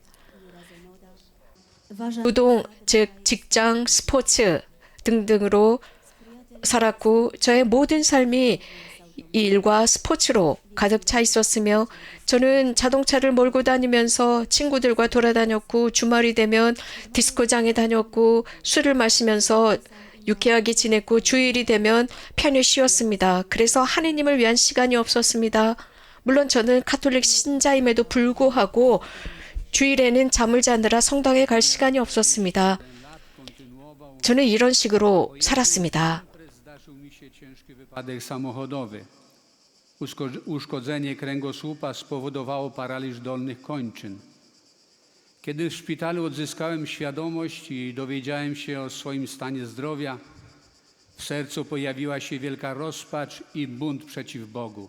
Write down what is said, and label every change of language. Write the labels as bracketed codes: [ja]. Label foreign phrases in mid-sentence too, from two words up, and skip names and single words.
[ko] 노동, 즉 직장, 스포츠 등등으로 살았고 저의 모든 삶이 일과 스포츠로 가득 차 있었으며 저는 자동차를 몰고 다니면서 친구들과 돌아다녔고 주말이 되면 디스코장에 다녔고 술을 마시면서 유쾌하게 지냈고 주일이 되면 편히 쉬었습니다. 그래서 하느님을 위한 시간이 없었습니다. 물론 저는 카톨릭 신자임에도 불구하고 주일에는 잠을 자느라 성당에 갈 시간이 없었습니다. 저는 이런 식으로 살았습니다. [pl] Zdarzył mi się ciężki wypadek samochodowy. Uszkodzenie kręgosłupa spowodowało paraliż dolnych kończyn. Kiedy w szpitalu odzyskałem świadomość i dowiedziałem się o swoim stanie zdrowia, w sercu pojawiła się wielka rozpacz i bunt przeciw Bogu.